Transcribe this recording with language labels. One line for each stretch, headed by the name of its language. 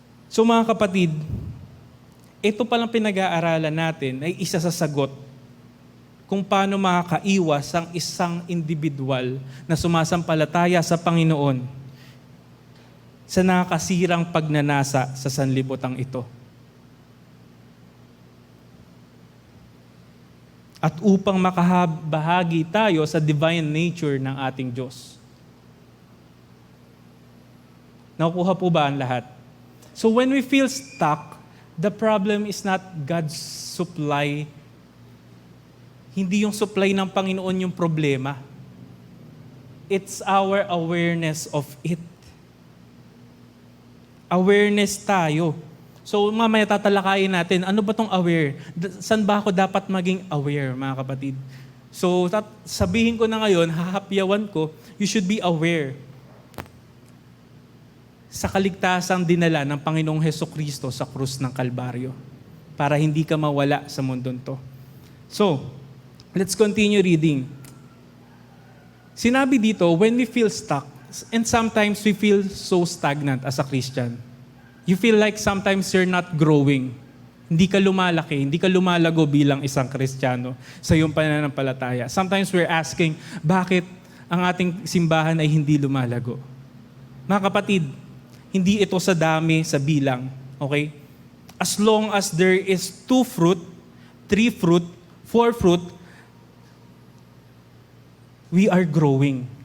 Filipino: So mga kapatid, ito palang pinag-aaralan natin ay isa sa sagot kung paano makakaiwas ang isang individual na sumasampalataya sa Panginoon sa nakakasirang pagnanasa sa sanlibutan ito. At upang makabahagi tayo sa divine nature ng ating Diyos. Nakukuha po ba ang lahat?
English: So when we feel stuck, the problem is not God's supply.
Filipino: Hindi yung supply ng Panginoon yung problema.
English: It's our awareness of it.
Filipino: Awareness tayo. So mamaya tatalakayin natin, ano ba tong aware? Saan ba ako dapat maging aware, mga kapatid? So sabihin ko na ngayon, hahapyawan ko,
English: you should be aware
Filipino: sa kaligtasang dinala ng Panginoong Hesukristo sa krus ng Kalbaryo para hindi ka mawala sa mundong to.
English: So, let's continue reading.
Filipino: Sinabi dito,
English: when we feel stuck, and sometimes we feel so stagnant as a Christian. You feel like sometimes you're not growing.
Filipino: Hindi ka lumalaki, hindi ka lumalago bilang isang Kristiyano sa iyong pananampalataya.
English: Sometimes we're asking,
Filipino: bakit ang ating simbahan ay hindi lumalago? Mga kapatid, hindi ito sa dami, sa bilang.
English: Okay? As long as there is 2 fruit, 3 fruit, 4 fruit, we are growing.